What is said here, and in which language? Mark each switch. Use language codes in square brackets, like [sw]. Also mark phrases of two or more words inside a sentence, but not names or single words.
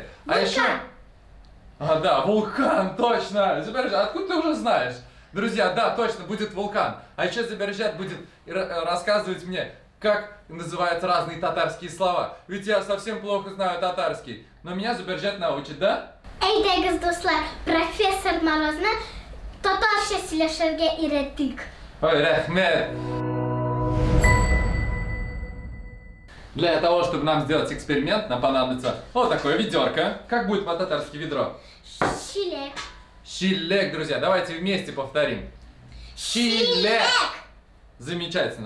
[ru] А еще... да, вулкан, точно! Зубаржет, откуда ты уже знаешь? Друзья, да, точно, будет вулкан. А еще Зубаржет будет рассказывать мне, как называют разные татарские слова. Ведь я совсем плохо знаю татарский. Но меня Зубаржет научит, да? [tt] Әйдәгез достlar, профессор Морозны татарча сөйләшергә өйрәттек. Ой, рахмет! [ru] Для того, чтобы нам сделать эксперимент, нам понадобится вот такое ведерко. Как будет по-татарски ведро? [tt] Шилек. [ru] Шилек, друзья. Давайте вместе повторим. Шилек! Замечательно.